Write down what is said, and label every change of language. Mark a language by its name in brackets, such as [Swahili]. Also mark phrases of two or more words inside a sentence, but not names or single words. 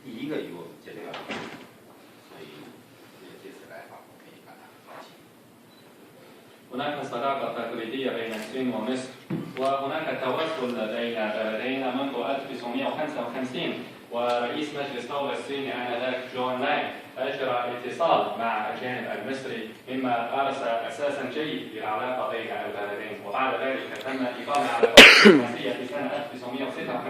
[Chinese] 个与我们建立了关系，所以这次来访我可以感到很高兴。 [Arabic] هناك صداقة تقليدية بين الصين ومصر، وهناك تواصل بين بلدينا منذ 1955، ورئيس مجلس الدولة الصيني آنذاك جون لاي أجرى اتصال مع الجانب المصري، مما غرس أساسا جيد للعلاقة بين البلدين، وبعد ذلك تم إقامة علاقات دبلوماسية في سنة 1956.